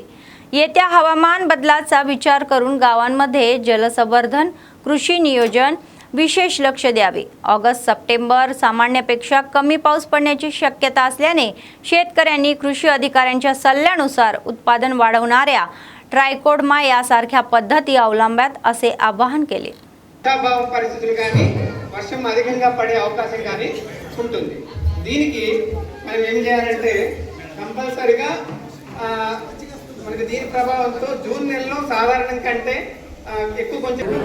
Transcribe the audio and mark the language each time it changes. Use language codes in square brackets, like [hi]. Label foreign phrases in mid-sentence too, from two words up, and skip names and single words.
[mr] येत्या हवामान बदलाचा विचार करून गावांमध्ये जलसंवर्धन, कृषी नियोजन विशेष लक्ष द्यावे. ऑगस्ट-सप्टेंबर सामान्यपेक्षा कमी पाऊस पडण्याची शक्यता असल्याने शेतकऱ्यांनी कृषी अधिकाऱ्यांच्या सल्ल्यानुसार उत्पादन वाढवणाऱ्या ట్రైకోడర్మా यासारख्या पद्धती अवलंबात असे आवाहन केले. [te] వర్షాభావ పరిస్థితులు కానీ వర్షం అధికంగా పడే అవకాశం కానీ ఉంటుంది. దీనికి మనం ఏం చేయాలంటే కంపల్సరిగా మనకి దీని ప్రభావంతో జూన్ నెలలో సాధారణం కంటే ఎక్కువ కొంచెం